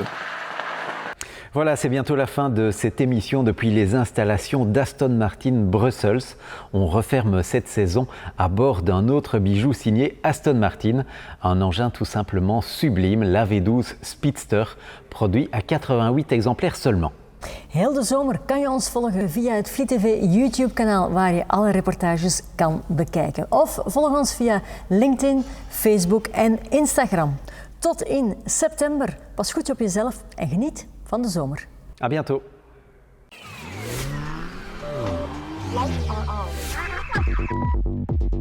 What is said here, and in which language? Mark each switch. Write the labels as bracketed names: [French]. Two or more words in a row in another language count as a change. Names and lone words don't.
[French] Voilà, c'est bientôt la fin de cette émission depuis les installations d'Aston Martin Brussels. On referme cette saison à bord d'un autre bijou signé Aston Martin, un engin tout simplement sublime, la V12 Speedster, produit à 88 exemplaires seulement. [Dutch] Heel de zomer kan je ons volgen via het Vliet TV YouTube-kanaal waar je alle reportages kan bekijken. Of volg ons via LinkedIn, Facebook en Instagram. Tot in september. Pas goed op jezelf en geniet van de zomer. [French] À bientôt. [English] Lights are on.